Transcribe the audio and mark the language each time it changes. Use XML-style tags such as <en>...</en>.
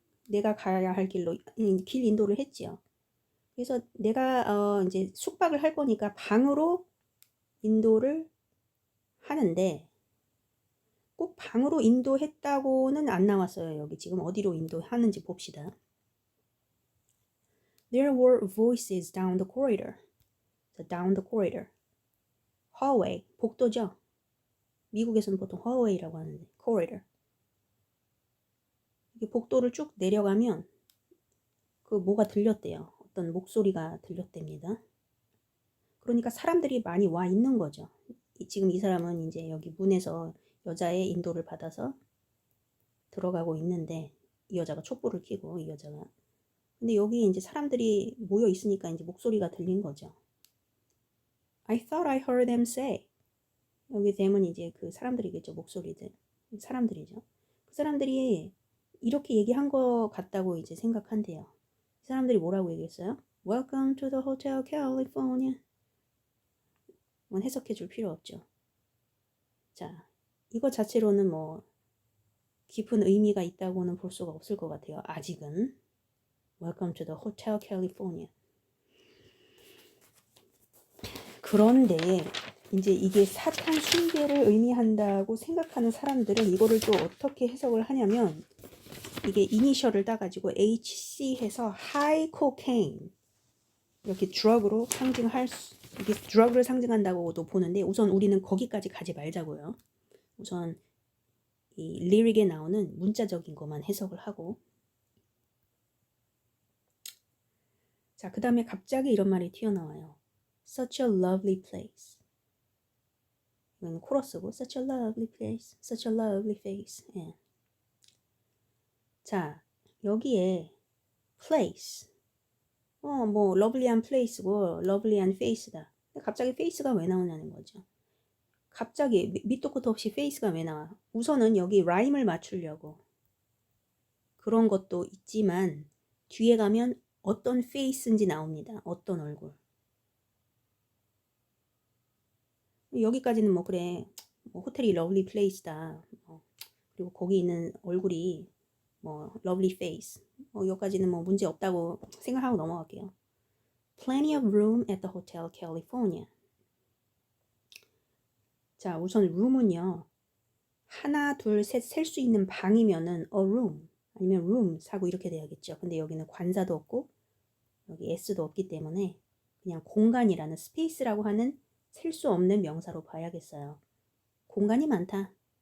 <ko>내가 가야 할 길로 길 인도를 했지요. 그래서 내가 이제 숙박을 할 거니까 방으로 인도를 하는데 꼭 방으로 인도했다고는 안 나왔어요. 여기 지금 어디로 인도하는지 봅시다.</ko> <en>There were voices down the corridor. down the corridor.</en> <ko>hallway, 복도죠. 미국에서는 보통 hallway라고 하는데 corridor. 이게 복도를 쭉 내려가면 그 뭐가 들렸대요. 어떤 목소리가 들렸답니다. 그러니까 사람들이 많이 와 있는 거죠. 지금 이 사람은 이제 여기 문에서 여자의 인도를 받아서 들어가고 있는데 이 여자가 촛불을 켜고 이 여자가 근데 여기 이제 사람들이 모여 있으니까 이제 목소리가 들린 거죠.</ko> <en>I thought I heard them say.</en> <ko>여기 them은 이제 그 사람들이겠죠. 목소리들. 사람들이죠. 그 사람들이 이렇게 얘기한 거 같다고 이제 생각한대요. 이 사람들이 뭐라고 얘기했어요?</ko> <en>Welcome to the Hotel California.</en> <ko>이건 해석해 줄 필요 없죠. 자, 이거 자체로는 뭐 깊은 의미가 있다고는 볼 수가 없을 것 같아요. 아직은.</ko> <en>Welcome to the Hotel California.</en> <ko>그런데 이제 이게 사탕 숭배를 의미한다고 생각하는 사람들은 이거를 또 어떻게 해석을 하냐면 이게 이니셜을 따가지고 HC 해서 High Cocaine 이렇게 드럭으로 상징할 수 이게 드럭을 상징한다고도 보는데 우선 우리는 거기까지 가지 말자고요. 우선 이 리릭에 나오는 문자적인 것만 해석을 하고 자, 그 다음에 갑자기 이런 말이 튀어나와요.</ko> <en>Such a lovely place.</en> <ko>이건 코러스고</ko> <en>Such a lovely place, such a lovely face.</en> <ko>예. 자, 여기에 place. 뭐 lovely한 place고 lovely한 face다. 근데 갑자기 face가 왜 나오냐는 거죠. 갑자기 밑도 끝도 없이 face가 왜 나와? 우선은 여기 라임을 맞추려고 그런 것도 있지만 뒤에 가면 어떤 face인지 나옵니다. 어떤 얼굴. 여기까지는 뭐 그래 뭐 호텔이 lovely place다. 그리고 거기 있는 얼굴이 뭐 lovely face. 여기까지는 뭐 문제 없다고 생각하고 넘어갈게요.</ko> <en>Plenty of room at the Hotel California.</en> <ko>자, 우선 room은요. 하나, 둘, 셋 셀 수 있는 방이면은 a room 아니면 room 사고 이렇게 돼야겠죠. 근데 여기는 관사도 없고 여기 s도 없기 때문에 그냥 공간이라는 space라고 하는 셀 수 없는 명사로 봐야겠어요. 공간이 많다.</ko>